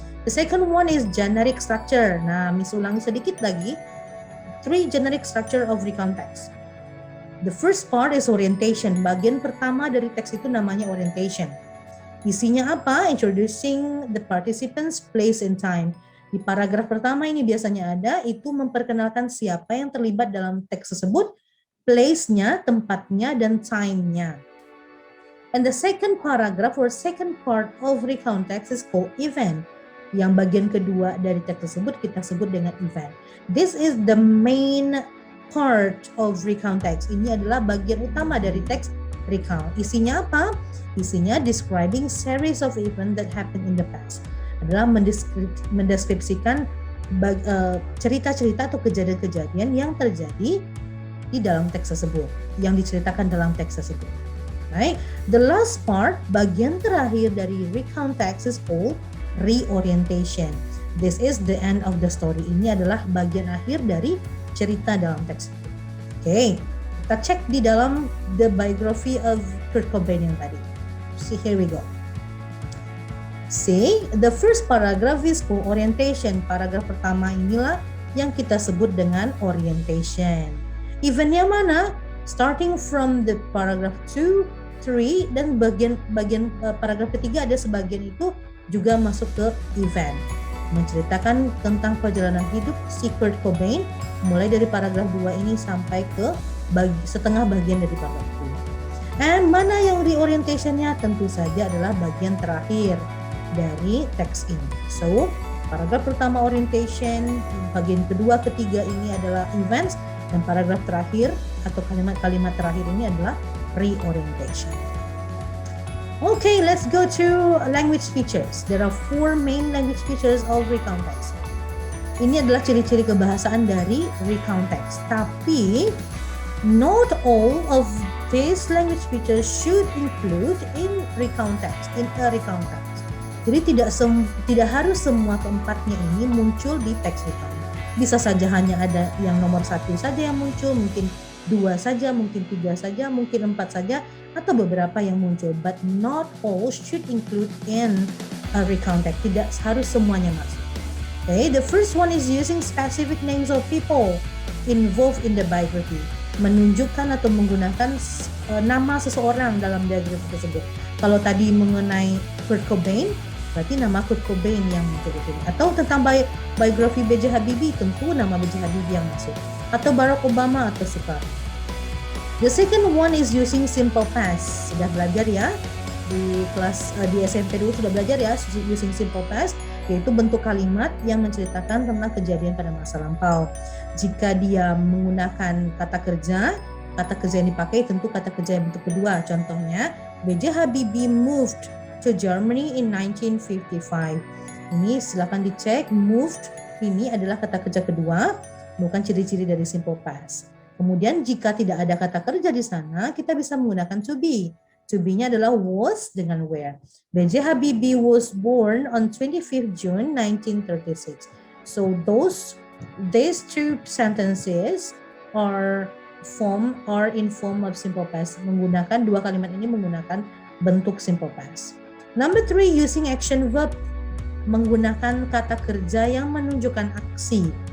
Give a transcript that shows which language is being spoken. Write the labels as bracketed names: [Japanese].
[English] The second one is generic structure. [Indonesian] Nah, Miss ulangi sedikit lagi. [English] 3 generic structure of recount text. The first part is orientation. [Indonesian] Bagian pertama dari teks itu namanya orientation. Isinya apa? [English] Introducing the participants, place and time. [Indonesian] Di paragraf pertama ini biasanya ada, itu memperkenalkan siapa yang terlibat dalam teks tersebut, place-nya, tempatnya, dan time-nya. [English] And the second paragraph or second part of recount text is called event. [Indonesian] Yang bagian kedua dari teks tersebut kita sebut dengan event. [English] This is the main part of recount text. [Indonesian] Ini adalah bagian utama dari teks recount. Isinya apa? [English] Isinya describing series of events that happened in the past. [Indonesian] Adalah mendeskripsikan cerita-cerita atau kejadian-kejadian yang terjadi di dalam teks tersebut, yang diceritakan dalam teks tersebut. [English] Right? The last part, [Indonesian] bagian terakhir dari [English] recount text is called reorientation. This is the end of the story. [Indonesian] Ini adalah bagian akhir dari cerita dalam teks. Oke, kita cek di dalam the biography of Kurt Cobain yang tadi. [English] See, here we go. See, the first paragraph is called orientation. [Indonesian] Paragraf pertama inilah yang kita sebut dengan orientation. Eventnya mana? [English] Starting from the paragraph [Indonesian] 2, 3, dan bagian paragraf ketiga ada sebagian itu juga masuk ke event. Menceritakan tentang perjalanan hidup si Kurt Cobain mulai dari paragraf 2 ini sampai ke setengah bagian dari paragraf 2. And mana yang reorientation-nya? Tentu saja adalah bagian terakhir dari teks ini. So, paragraf pertama orientation, bagian kedua, ketiga ini adalah events, dan paragraf terakhir atau kalimat-kalimat terakhir ini adalah reorientation. [English] Okay, let's go to language features. There are 4 main language features of recount text. [Indonesian] Ini adalah ciri-ciri kebahasaan dari recount text. [English] Tapi not all of these language features should include in recount text, in a recount text. [Indonesian] Jadi tidak harus semua keempatnya ini muncul di teks recount. Bisa saja hanya ada yang nomor 1 saja yang muncul, mungkin 2 saja, mungkin 3 saja, mungkin 4 saja, atau beberapa yang muncul. [English] But not all should include in a recount text. [Indonesian] Tidak harus semuanya masuk. [English] Okay, the first one is using specific names of people involved in the biography. [Indonesian] Menunjukkan atau menggunakan nama seseorang dalam biografi tersebut. Kalau tadi mengenai Kurt Cobain, berarti nama Kurt Cobain yang muncul di sini. Atau tentang biografi B.J. Habibie, tentu nama B.J. Habibie yang masuk. Atau Barack Obama atau Soekarno. [English] The second one is using simple past. [Indonesian] Sudah belajar ya di kelas di SMP dulu sudah belajar ya using simple past, yaitu bentuk kalimat yang menceritakan tentang kejadian pada masa lampau. Jika dia menggunakan kata kerja yang dipakai tentu kata kerja yang bentuk kedua. Contohnya, B.J. [English] Habibie moved to Germany in 1955. [Indonesian] Ini silakan dicek, moved ini adalah kata kerja kedua, bukan ciri-ciri dari simple past. Kemudian jika tidak ada kata kerja di sana, kita bisa menggunakan to be. To be-nya adalah was dengan where. B.J. [English] Habibie was born on 25th June 1936. So these 2 sentences are in form of simple past. [Indonesian] Menggunakan 2 kalimat ini menggunakan bentuk simple past. [English] Number 3, using action verb. [Indonesian] Menggunakan kata kerja yang menunjukkan aksi.